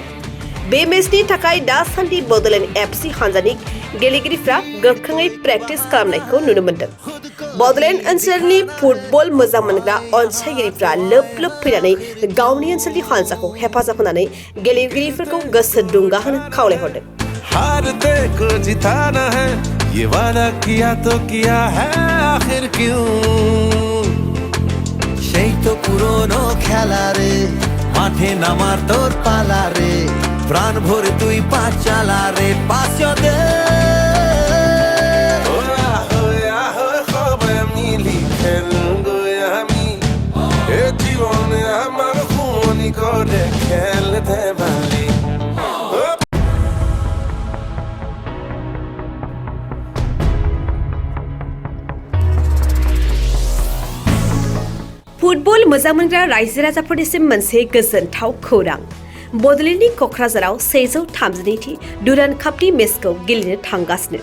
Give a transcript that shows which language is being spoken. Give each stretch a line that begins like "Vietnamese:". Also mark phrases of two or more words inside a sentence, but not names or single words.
Bodo: बे मेचनि थाखाय दासान्दि बड'लेण्ड एफसि हानजानि गेलेगिरिफ्रा गोख्रोङै प्रेक्टिस खालामनायखौ नुनो मोन्दों। बड'लेण्ड ओनसोलनि फुटबल मोजां मोनग्रा अनसायगिरिफ्रा लोब फैनानै गावनि ओनसोलनि हानजाखौ हेफाजाब होनानै गेलेगिरिफोरखौ गोसो दुंगाहोनो खावलायहरदों।
Hindi: हारते को जिताना है, ये वादा किया तो किया है, आखिर क्यों?
Bangla: সেই তো পুরনো খেলা রে, মাঠে নামার তোর পালা রে, প্রাণ ভরে তুই পা চালা রে, পাশে দে জীবনে আমার খুনি করে খেলতে পারি।
Bodo: फुटबल मोजां मोनग्रा रायजो राजाफोरनिसिम मोनसे गोजोनथाव खौरां। बड'लेण्डनि क'क्राझाराव 132थि डुरान्ड कापनि मेचखौ गेलेनो थांगासिनो।